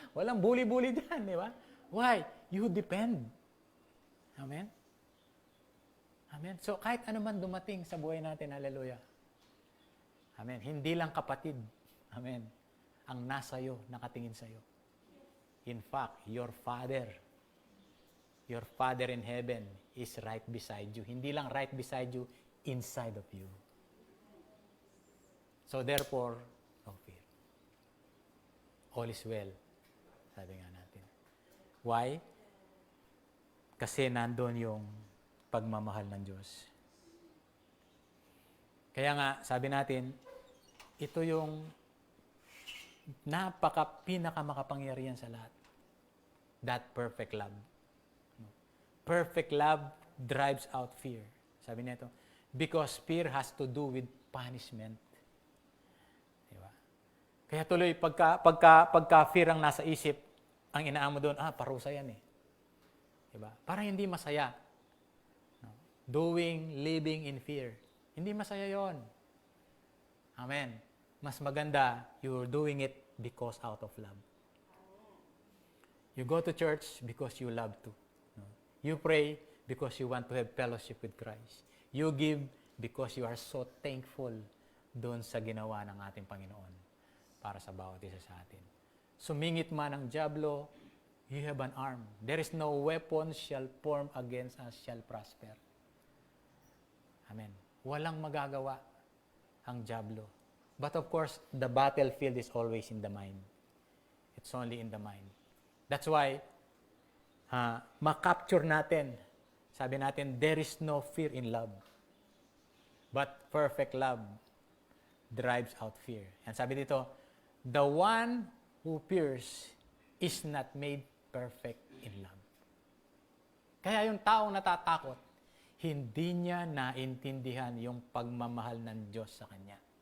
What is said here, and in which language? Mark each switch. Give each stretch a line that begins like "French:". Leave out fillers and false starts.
Filipino: Walang bully-bully dyan, di ba?
English: Why? You depend.
Filipino: Amen? Amen? So, kahit ano man dumating sa buhay natin, hallelujah. Amen? Hindi lang kapatid. Amen? Ang nasa iyo, nakatingin sa iyo.
English: In fact, your Father in heaven is right beside you.
Filipino: Hindi lang
English: right beside you, inside of you. So therefore, no fear. All is well.
Filipino: Sabi nga natin.
English: Why?
Filipino: Kasi nandun yung pagmamahal ng Diyos. Kaya nga, sabi natin, ito yung pinakamakapangyarihan sa lahat.
English: That perfect love. Perfect love drives out fear.
Filipino: Sabi nito,
English: because fear has to do with punishment.
Filipino: Diba? Kaya tuloy, pagka fear ang nasa isip, ang inaamo doon, parusa yan eh. Diba? Parang hindi masaya. No?
English: Living in fear.
Filipino: Hindi masaya yon. Amen. Mas maganda,
English: you're doing it because out of love. You go to church because you love to. No? You pray because you want to have fellowship with Christ. You give because you are so thankful
Filipino: doon sa ginawa ng ating Panginoon para sa bawat isa sa atin. Sumingit man ang dyablo,
English: you have an arm. There is no weapon shall form against us shall prosper. Amen.
Filipino: Walang magagawa ang dyablo.
English: But of course, the battlefield is always in the mind. It's only in the mind. That's why,
Filipino: makapture natin, sabi natin,
English: there is no fear in love. But perfect love drives out fear. And
Filipino: sabi dito,
English: the one who fears is not made perfect in love.
Filipino: Kaya yung taong natatakot, hindi niya naintindihan yung pagmamahal ng Diyos sa kanya.